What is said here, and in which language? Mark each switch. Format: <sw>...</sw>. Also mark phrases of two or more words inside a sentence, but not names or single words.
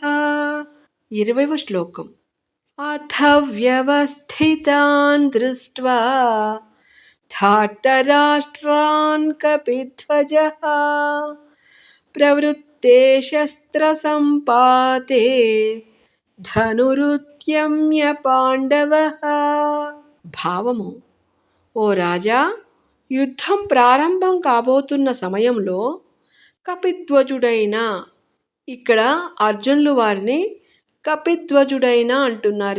<te>20వ శ్లోకం।</te> <sa>अथ व्यवस्थितान् दृष्ट्वा धार्तराष्ट्रान् कपिध्वजः प्रवृत्ते शस्त्रसम्पाते ధనురుద్యమ్య పాండవః.</sa> <te>భావము: ఓ రాజా, యుద్ధం ప్రారంభం కాబోతున్న సమయంలో కపిధ్వజుడైన, ఇక్కడ అర్జునులు వారిని కపిధ్వజుడైన అంటున్నారు.</te>